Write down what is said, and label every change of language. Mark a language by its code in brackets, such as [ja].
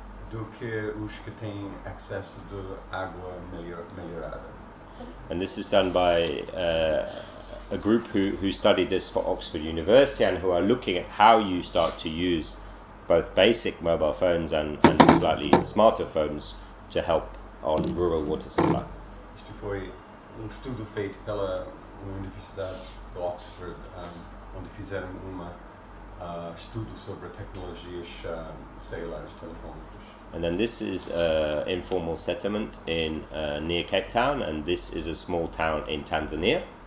[pt] Do que os que têm acesso de água melhorada. [en] And this is done by a group who studied this for Oxford University and who are looking at how you start to use both basic mobile phones and slightly smarter phones to help on rural water supply. [pt] Isto foi estudo feito pela Universidade de Oxford, onde fizeram uma estudo sobre tecnologias celulares telefónicas. [en] And then this is an informal settlement in near Cape Town, and this is a small town in Tanzania.